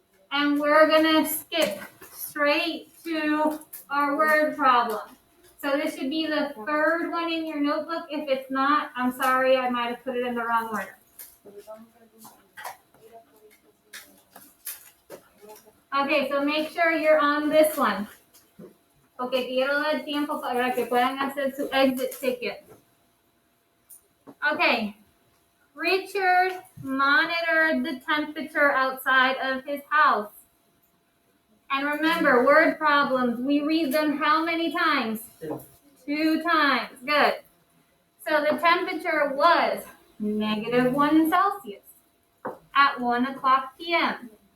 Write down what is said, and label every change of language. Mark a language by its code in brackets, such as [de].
[en] And we're going to skip straight to our word problem. So this should be the third one in your notebook. If it's not, I'm sorry, I might have put it in the wrong order. Okay, so make sure you're on this one. [es] Okay, quiero dar tiempo para que puedan hacer su exit ticket. [en] Okay, Richard monitored the temperature outside of his house. And remember, word problems, we read them how many times? 2 times. Good. So the temperature was -1 Celsius at 1 o'clock p.m.